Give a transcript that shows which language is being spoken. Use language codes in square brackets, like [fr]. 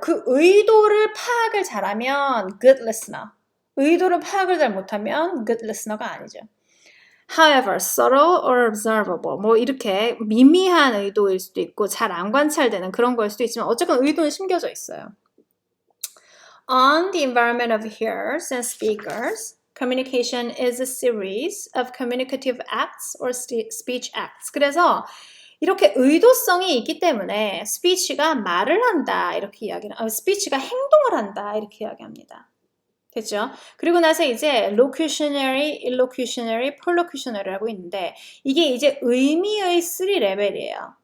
[ko] 그 의도를 파악을 잘하면 good listener. 의도를 파악을 잘 못하면 good listener가 아니죠. [en] However, subtle or observable, [ko] 뭐 이렇게 미미한 의도일 수도 있고 잘 안 관찰되는 그런 거일 수도 있지만 어쨌건 의도는 심겨져 있어요. [en] On the environment of hearers and speakers, communication is a series of communicative acts or speech acts. [ko] 그래서 이렇게 의도성이 있기 때문에 스피치가 말을 한다 이렇게 스피치가 행동을 한다 이렇게 이야기합니다. 됐죠? 그리고 나서 이제 locutionary, illocutionary, perlocutionary라고 있는데 이게 이제 의미의 3레벨이에요.